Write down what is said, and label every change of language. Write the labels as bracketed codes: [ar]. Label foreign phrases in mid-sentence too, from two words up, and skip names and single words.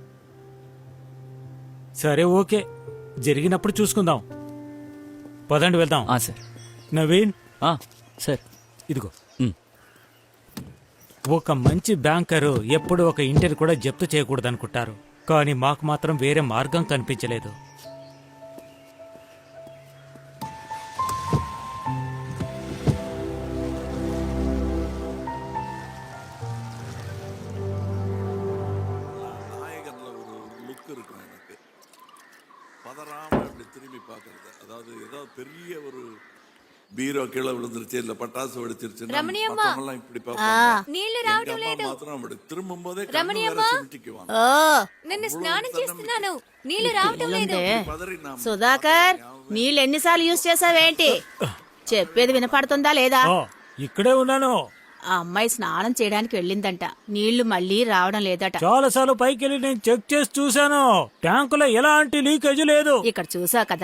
[te] సరే ఓకే, జరిగినప్పుడు చూసుకుందాం. పదండి వెళ్దాం. సార్. నవీన్, సార్. ఇదిగో. ఒక మంచి బ్యాంకరు ఎప్పుడు ఒక ఇంటిని కూడా జప్తు చేయకూడదనుకుంటారు, కానీ మాకు మాత్రం వేరే మార్గం కనిపించలేదు. [ta] நாயகன்ல ஒரு லுக் இருக்கும் எனக்கு. பதறாம இப்படி திரும்பி பார்க்கறது, அதாவது ஏதாவது பெரிய ஒரு பீரோ கீழே விழுந்துருச்சு இல்ல பட்டாசு வெடிச்சிருச்சுன்னா ரமணியம்மா. மத்தவங்கெல்லாம் இப்படி பார்ப்பாங்க. [te] నీళ్లు [ta] எங்க [te] రావడం [ta] அம்மா [te] లేదు. [ta] மாத்திரம் அப்படி திரும்பும் போதே [te] రమణియమ్మ. [ta] சிமிட்டிக்குவாங்க. [te] నిన్ను స్నానం చేస్తున్నాను, నీళ్లు రావడం లేదు. [ta] பதறி நாம [te] సుధాకర్, నీళ్ళు ఎన్నిసార్లు యూజ్ చేసావేంటి? చెప్పేది వినపడుతుందా లేదా? ఆ, ఇక్కడే ఉన్నాను. ఆ అమ్మాయి స్నానం చేయడానికి వెళ్ళిందంట, నీళ్లు మళ్ళీ రావడం లేదట. చాలాసార్లు పైకెళ్ళి నేను చెక్ చేసి చూశాను, ట్యాంకులో ఎలాంటి లీకేజ్ లేదు. ఇక్కడ చూసా కదా,